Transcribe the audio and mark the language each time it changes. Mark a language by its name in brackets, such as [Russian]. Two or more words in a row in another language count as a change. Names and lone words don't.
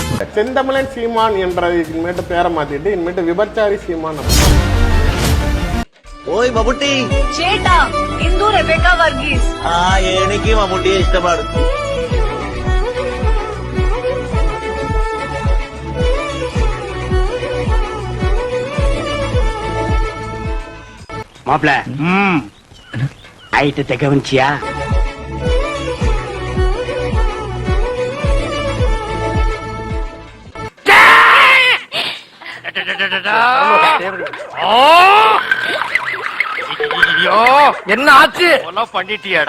[Tamil] செந்தமிழன் சீமான் என்ற இனிமேட்டு பேரை மாத்திட்டு இனிமேட்டு விபச்சாரி சீமான். ஓய் மம்முட்டி [Malayalam] ചേട്ടാ ഇന്ദു റെബേക്ക വർഗീസ് എനിക്ക് മമ്മൂട്ടിയെ ഇഷ്ടമാണ്. [Tamil] மாப்ள ஐட்டத்தை கவனிச்சியா? என்ன ஆச்சு பண்ணிட்டியாடா?